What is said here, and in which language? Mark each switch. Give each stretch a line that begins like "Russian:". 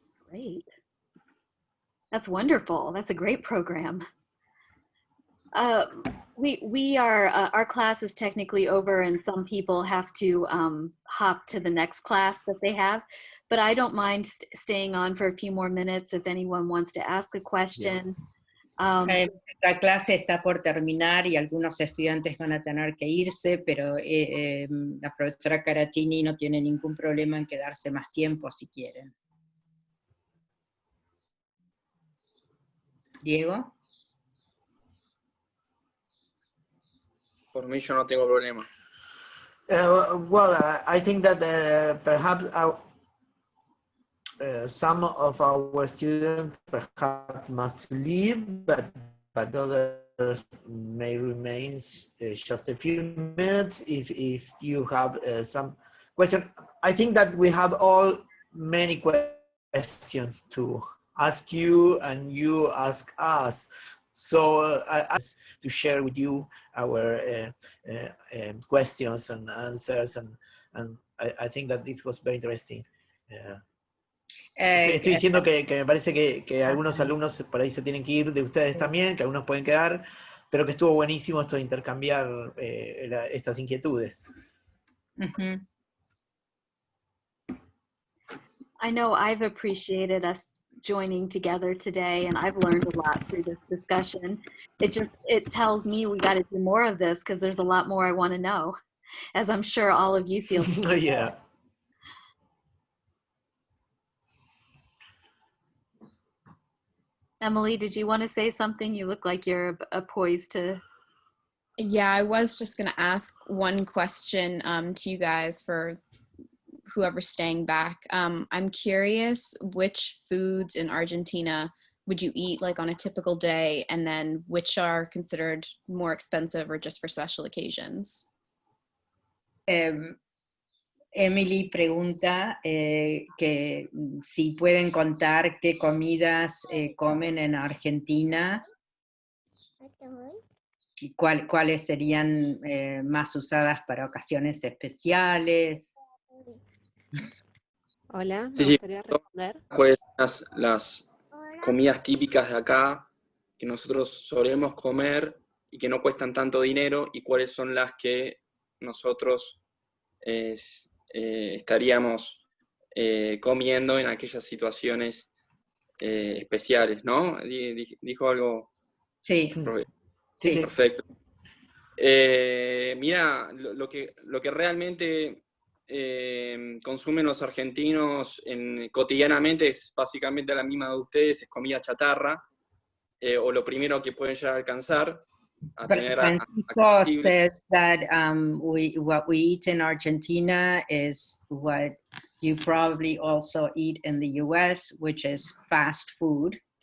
English: Great. That's wonderful. That's a great program. We are, our class is technically over and some people have to hop to the next class that they have, but I don't mind staying on for a few more minutes if anyone wants to ask a question.
Spanish: La clase está por terminar y algunos estudiantes van a tener que irse, pero la profesora Caratini no tiene ningún problema en quedarse más tiempo si quieren. Diego? Por mí yo no tengo problema.
English: I think that perhaps some of our students perhaps must leave, but others may remain just a few minutes if you have some question. I think that we have all many questions to ask you and you ask us. So I ask to share with you our questions and answers, and I think that this was very interesting.
Spanish: Estoy diciendo que me parece que algunos alumnos por ahí se tienen que ir de ustedes también, que algunos pueden quedar, pero que estuvo buenísimo esto de intercambiar estas inquietudes.
English: I know I've appreciated us joining together today, and I've learned a lot through this discussion. It tells me we got to do more of this because there's a lot more I want to know, as I'm sure all of you feel. Yeah. Emily, did you want to say something? You look like you're poised to. Yeah, I was just going to ask one question to you guys for whoever's staying back. I'm curious, which foods in Argentina would you eat like on a typical day, and then which are considered more expensive or just for special occasions?
Spanish: Emily pregunta que si pueden contar qué comidas comen en Argentina y cuáles serían más usadas para ocasiones especiales. Hola, me Sí, gustaría responder. ¿Cuáles son las comidas típicas de acá que nosotros solemos comer y que no cuestan tanto dinero, y cuáles son las que nosotros estaríamos comiendo en aquellas situaciones especiales, ¿no? ¿Dijo algo? Sí. Sí. Perfecto. Mira, lo que realmente consumen los argentinos cotidianamente es básicamente la misma de ustedes, es comida chatarra, o lo primero que pueden llegar a alcanzar.
English: Francisco says that what we eat in Argentina is what you probably also eat in the US, which is fast food.